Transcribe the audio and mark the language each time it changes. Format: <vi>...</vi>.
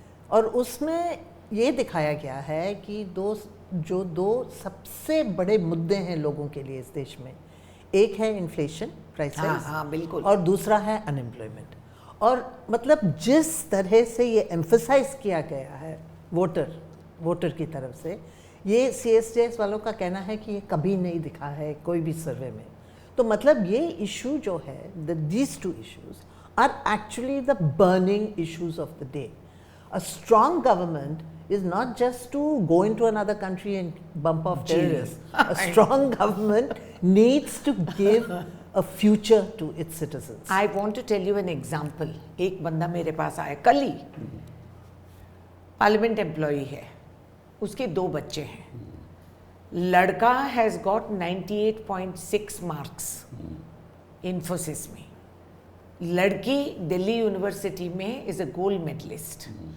<hi>और उसमें ये दिखाया गया है कि दो सबसे बड़े मुद्दे हैं लोगों के लिए इस देश में, एक है इन्फ्लेशन प्राइसेस, हाँ, बिल्कुल, और दूसरा है अनएम्प्लॉयमेंट। और मतलब जिस तरह से ये एम्फसाइज किया गया है वोटर की तरफ से, ये CSDS वालों का कहना है कि ये कभी नहीं दिखा है कोई भी सर्वे में। तो मतलब ये इशू जो है,</hi> <en>these two issues are actually the burning issues of the day. A strong government is not just to go into another country and bump off terrorists. A strong government needs to give a future to its citizens. I want to tell you an example.</en> <hi>एक बंदा मेरे पास आया कल ही, parliament employee है, उसके 2 बच्चे हैं। लड़का हैज गॉट 98.6 मार्क्स इन्फोसिस में, लड़की दिल्ली यूनिवर्सिटी में इज अ गोल्ड मेडलिस्ट।</hi>